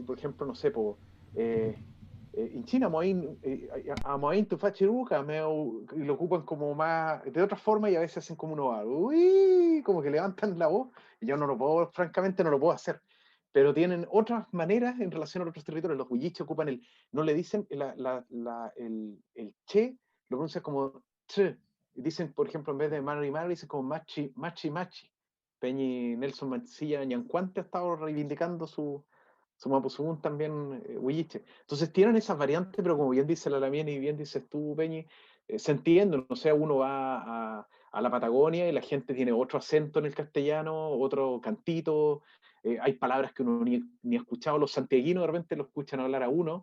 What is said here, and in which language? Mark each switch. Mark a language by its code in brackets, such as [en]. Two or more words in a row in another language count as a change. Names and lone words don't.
[es] Por ejemplo, no sé, en China, [arn] Amoain Tufachiruca, [es] y lo ocupan como más, de otra forma, y a veces hacen como uy, como que levantan la voz, y yo no lo puedo, francamente no lo puedo hacer. Pero tienen otras maneras en relación a otros territorios. Los huilliches ocupan no le dicen el che, lo pronuncian como ch. Dicen, por ejemplo, en vez de [arn] mari mari, [es] dicen como [arn] machi, machi, machi. [es] Peñi Nelson Mancilla Ñancuante ha estado reivindicando su mapuzungún también, huilliche. Entonces tienen esas variantes, pero como bien dice la Lamien y bien dices tú, Peñi, se entiende. O sea, uno va a la Patagonia y la gente tiene otro acento en el castellano, otro cantito. Hay palabras que uno ni ha escuchado. Los santiaguinos de repente lo escuchan hablar a uno.